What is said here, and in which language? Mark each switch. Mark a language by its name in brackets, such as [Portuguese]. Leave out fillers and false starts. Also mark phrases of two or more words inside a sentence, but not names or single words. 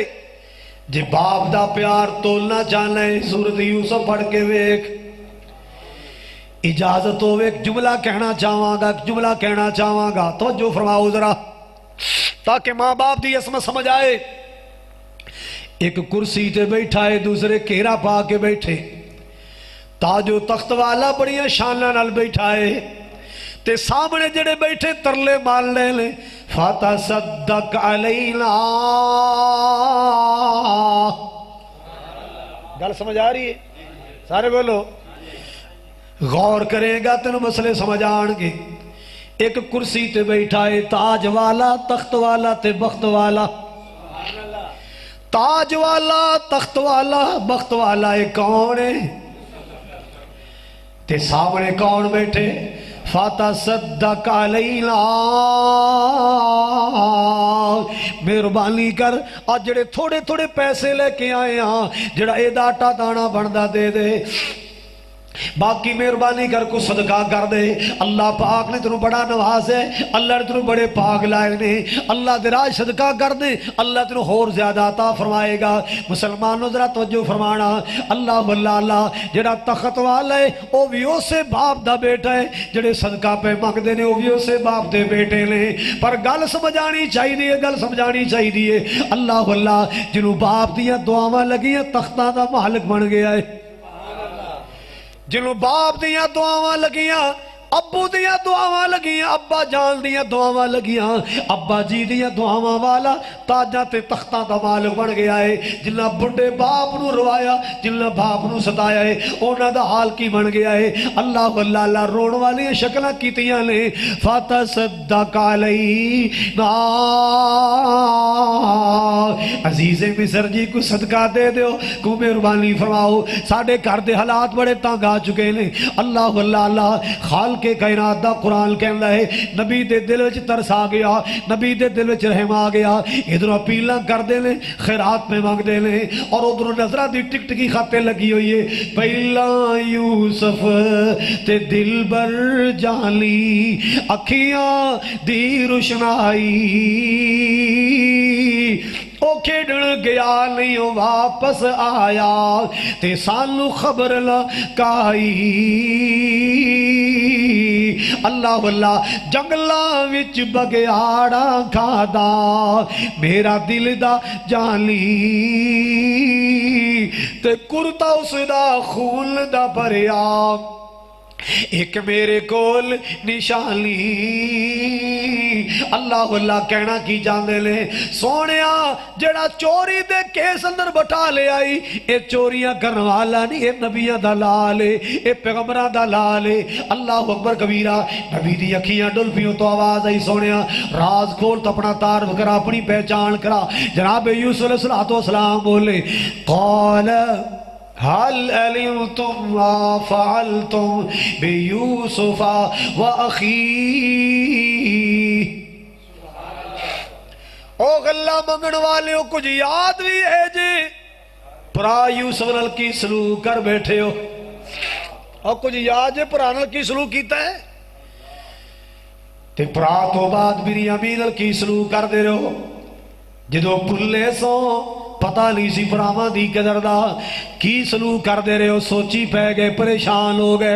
[Punjabi] جی باپ دا پیار تولنا چاہنا ہے، سورت یوسف پڑھ کے ویک، اجازت ہو ایک جملہ کہنا چاہواں گا، توجہ فرماؤ ذرا تاکہ ماں باپ دی عظمت سمجھ آئے۔ ایک کرسی تے بیٹھا ہے، دوسرے کیرا پا کے بیٹھے، تاج و تخت والا بڑی شاناں نال بیٹھا ہے، تے سامنے جڑے بیٹھے ترلے مال لے لے، [Arabic] فَتَصَدَّقْ عَلَيْنَا۔ [Punjabi] گل سمجھ آ رہی ہے؟ سارے بولو۔ غور کرے گا تینوں مسئلے سمجھ آن گے۔ ایک کرسی تے بیٹھا ہے، تاج والا، تخت والا تے بخت والا۔ تاج والا، تخت والا، بخت والا ایک کون ہے؟ تے سامنے کون بیٹھے؟ [Arabic] فَتَصَدَّقْ عَلَيْنَا، [Punjabi] مہربانی کر آج جڑے تھوڑے تھوڑے پیسے لے کے آئے ہاں، جڑا اے داٹا دانا بندہ دے دے، باقی مہربانی کر کو صدقہ کر دے۔ اللہ پاک نے تنوں بڑا نواز ہے، اللہ نے تنوں بڑے پاک لائے نے، اللہ دراج صدقہ کر دے، اللہ تنوں اور زیادہ عطا فرمائے گا۔ مسلمانوں ذرا توجہ فرمانا، اللہ اللہ جڑا تخت والا ہے وہ بھی اسے باپ دا بیٹا ہے، جڑے صدقہ پہ منگدے نے وہ بھی اسے باپ دے بیٹے نے۔ پر گل سمجھانی چاہیے، اللہ اللہ جنوں باپ دیاں دعاواں لگیاں تختاں دا مالک بن گیا ہے، جنہوں باپ دیاں دعاواں لگیاں ابو دیاں دعاواں لگیاں، ابا جان دیاں دعاواں لگیاں، ابا جی دیاں دعاواں والا تاجاں تے تختاں دا مالک بن گیا ہے۔ جنہ بڑھے باپ نو روایا، جنہ باپ نو ستایا ہے، انہاں دا حال کی بن گیا ہے۔ اللہ اللہ اللہ رون والی شکلاں کیتیاں نے۔ [Arabic] فتصدق علینا، [Punjabi] عزیز مصر جی کو صدقہ دے دیو، کو مہربانی فرماؤ، ساڑھے گھر دے حالات بڑے تنگ آ چکے نے۔ اللہ اللہ اللہ، خالق کائنات دا قرآن کہندا ہے، نبی دے دل وچ ترس آ گیا، نبی دے دل وچ رحم آ گیا، ادھر اپیلاں کر دے نے، خیرات میں مانگ دے نے، اور ادھر نظرہ دی ٹک ٹکی خاتے لگی ہوئی ہے۔ پہلا یوسف تے دل بر جالی، اکھیاں دی روشنائی، او کھیڑن گیا نہیں واپس آیا، تے سانو خبر لکائی۔ اللہ اللہ، جنگلاں وچ بگیاڑا کھادا، میرا دل دا جالی، تے کرتا اس دا خون دا بھریا، ایک میرے کول نشانی۔ اللہ اللہ کہنا کی جاندے لے، سونیا جڑا چوری دے کیس اندر بٹھا لے آئی، اے چوریاں کرنے والا نہیں، اے نبیاں دا لالے، اے پیغمبراں دا لالے۔ [Arabic] اللہ اکبر کبیرہ، [Punjabi] نبی دی اکھیاں ڈل پیوں تو آواز آئی، سونیا راز کھول تو اپنا تعارف کرا، اپنی پہچان کرا۔ جناب یوسف علیہ السلام بولے، [Arabic] قال هل علمتم ما فعلتم بيوسف وأخيه۔ [Punjabi] او غلہ منگن والے ہو، کچھ یاد بھی ہے جی پرا یوسف نال کی سلوک کر بیٹھے ہو، اور کچھ یاد ہے پرا نال کی سلوک کیتا ہے، تے پرا تو بعد بنیامین نال کی سلوک کر دے رہے ہو، جدو پلے سو پتہ نہیں سی پراواں دی قدر دا، کی سلوک کر دے رہے ہو، سوچی پہ گئے، پریشان ہو گئے۔